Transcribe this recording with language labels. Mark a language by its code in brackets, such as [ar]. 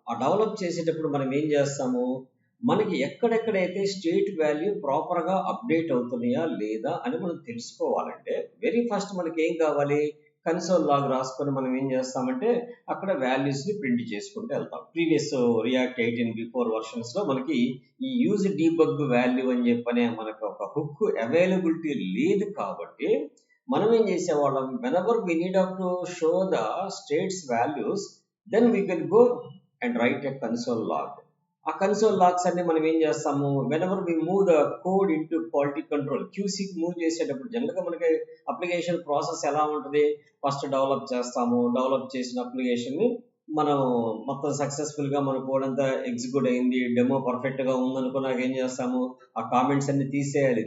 [te] ఆ డెవలప్ చేసేటప్పుడు మనం ఏం చేస్తాము, మనకి ఎక్కడెక్కడైతే స్టేట్ వాల్యూ ప్రాపర్గా అప్డేట్ అవుతున్నాయా లేదా అని మనం తెలుసుకోవాలంటే వెరీ ఫస్ట్ మనకి ఏం కావాలి, కన్సోల్ లాగ్ రాసుకొని మనం ఏం చేస్తామంటే అక్కడ వాల్యూస్ని ప్రింట్ చేసుకుంటూ వెళ్తాం. ప్రీవియస్ రియాక్ట్ 18 బిఫోర్ వర్షన్స్లో మనకి ఈ యూజ్ డీబగ్ వాల్యూ అని చెప్పనే మనకు ఒక హుక్ అవైలబిలిటీ లేదు. కాబట్టి మనం ఏం చేసేవాళ్ళం, [en] whenever we need to show the states values, then we can go and write a console log. [te] ఆ కన్సోల్ లాగ్స్ అన్ని మనం ఏం చేస్తాము, [en] whenever we move the code into quality control, [te] QCకి move చేసేటప్పుడు జనరల్గా మనకి అప్లికేషన్ ప్రాసెస్ ఎలా ఉంటుంది, ఫస్ట్ డెవలప్ చేస్తాము. డెవలప్ చేసిన అప్లికేషన్ని మనం మొత్తం సక్సెస్ఫుల్గా మన కోడ్ అంతా ఎగ్జిక్యూట్ అయింది, డెమో పర్ఫెక్ట్గా ఉందనుకున్నాక ఏం చేస్తాము, ఆ కామెంట్స్ అన్ని తీసేయాలి.